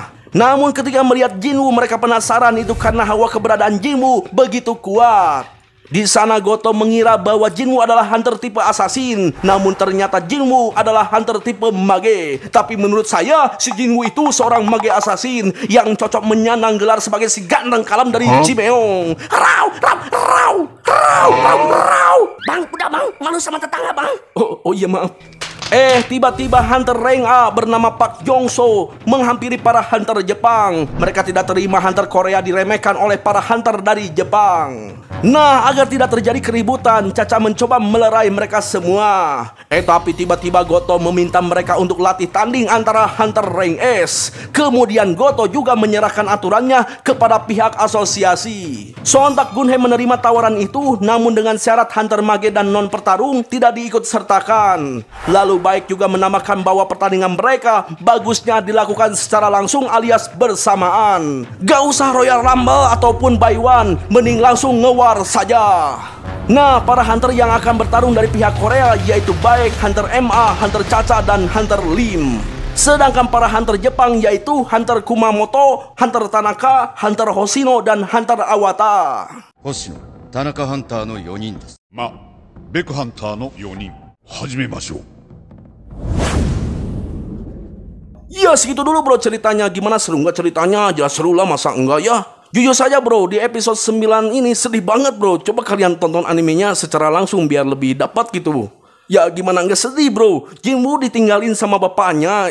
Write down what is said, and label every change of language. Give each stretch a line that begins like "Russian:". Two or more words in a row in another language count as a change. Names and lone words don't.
Indonesian: Namun ketika melihat Jinwoo, mereka penasaran itu karena hawa keberadaan Jinwoo begitu kuat. Di sana Goto mengira bahwa Jinwoo adalah Hunter tipe assassin, namun ternyata Jinwoo adalah Hunter tipe mage. Tapi menurut saya, si Jinwoo itu seorang
English: mage assassin
Indonesian: yang cocok menyandang gelar sebagai si ganteng kalam dari Chimeong. Rau, rau, rau, rau, rau, rau. Bang, udah bang, malu sama tetangga bang. Oh iya maaf. Tiba-tiba Hunter Rank A bernama Park Jong-so menghampiri para Hunter Jepang. Mereka tidak terima Hunter Korea diremehkan oleh para Hunter dari Jepang. Nah, agar tidak terjadi keributan, Caca mencoba melerai mereka semua. Tapi tiba-tiba Goto meminta mereka untuk latih tanding antara Hunter Rank S. Kemudian Goto juga menyerahkan aturannya kepada pihak asosiasi. Sontak Gunhei menerima tawaran itu, namun dengan syarat
English: Hunter Mage
Indonesian: dan non-pertarung tidak diikut sertakan. Lalu Baek juga menambahkan bahwa pertandingan mereka bagusnya dilakukan secara langsung alias bersamaan. Gak usah Royal Rumble ataupun
English: by one,
Indonesian: mending langsung ngewar saja. Nah, para Hunter yang akan bertarung dari pihak Korea yaitu Baek, Hunter MA, Hunter Caca, dan Hunter Lim. Sedangkan para Hunter Jepang yaitu Hunter Kumamoto, Hunter Tanaka, Hunter Hoshino, dan Hunter Awata.
Japanese: 星野、田中ハンターの4人です。まあ、ベクハンターの4人、始めましょう。
Indonesian: Ya segitu dulu bro ceritanya. Gimana, seru nggak ceritanya? Jelas seru lah, masa enggak ya? Jujur saja bro, di episode 9 ini sedih banget bro. Coba kalian tonton animenya secara langsung biar lebih dapat gitu. Ya gimana nggak sedih bro. Jinwoo ditinggalin sama bapaknya.